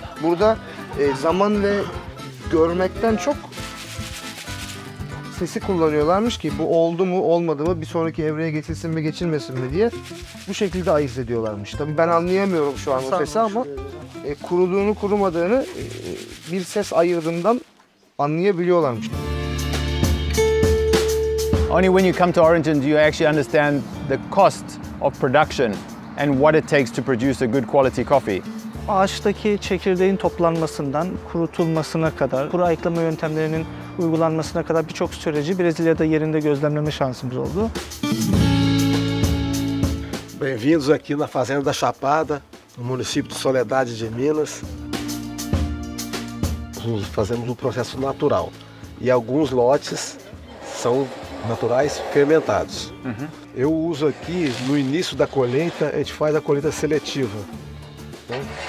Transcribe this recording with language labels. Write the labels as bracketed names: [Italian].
[Turkish] Burada zaman ve görmekten çok sesi kullanıyorlarmış ki bu oldu mu olmadı mı bir sonraki evreye geçilsin mi geçilmesin mi diye bu şekilde ayırt ediyorlarmış. Tabii ben anlayamıyorum şu an o sesi ama kuruduğunu kurumadığını bir ses ayırdığından anlayabiliyorlarmış. [English] Only when you come to Origin do you actually understand the cost of production and what it takes to produce a good quality coffee. [Turkish] Ağaçtaki çekirdeğin toplanmasından kurutulmasına kadar, kuru ayıklama yöntemlerinin uygulanmasına kadar birçok süreci Brezilya'da yerinde gözlemleme şansımız oldu. [Portuguese] Bem-vindos aqui na Fazenda da Chapada, no município de Soledade de Minas. Fazemos um processo natural e alguns lotes são naturais fermentados. Eu uso aqui, no início da colheita, a gente faz a colheita seletiva. Né?